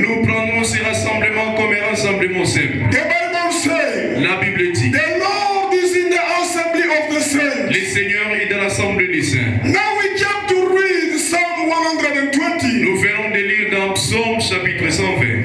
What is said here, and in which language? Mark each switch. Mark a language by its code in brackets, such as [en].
[fr] nous prendrons ces rassemblements comme un rassemblement simple. [en] The Bible says, [fr] La Bible dit, [en] the Lord is in the assembly of the saints. [fr] le Seigneur est dans l'assemblée des saints. [en] Now we come to read Psalm 120. [fr] Nous venons de lire dans Psaume chapitre 120.